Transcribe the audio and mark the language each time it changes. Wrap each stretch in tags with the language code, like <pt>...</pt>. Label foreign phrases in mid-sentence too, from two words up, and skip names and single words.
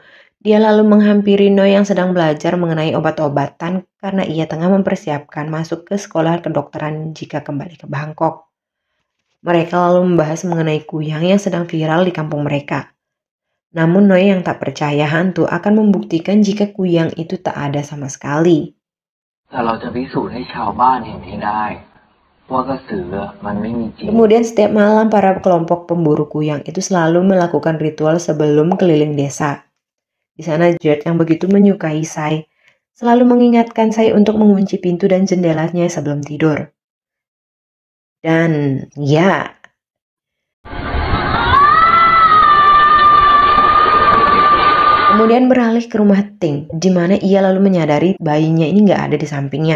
<id>Dia lalu menghampiri Noi yang sedang belajar mengenai obat-obatan karena ia tengah mempersiapkan masuk ke sekolah kedokteran jika kembali ke Bangkok. Mereka lalu membahas mengenai kuyang yang sedang viral di kampung mereka. Namun Noi yang tak percaya hantu akan membuktikan jika kuyang itu tak ada sama sekali.</id> <th>แต่เราจะพิสูจน์ให้ชาวบ้านเห็นให้ได้ ว่ากระสือมันไม่มีจริง</th> <id>Kemudian setiap malam para kelompok pemburu kuyang itu selalu melakukan ritual sebelum keliling desa. Di sana Gert yang begitu menyukai saya selalu mengingatkan saya untuk mengunci pintu dan jendelanya sebelum tidur. Dan ya, kemudian beralih ke rumah Ting, di mana ia lalu menyadari bayinya ini nggak ada di sampingnya.</id>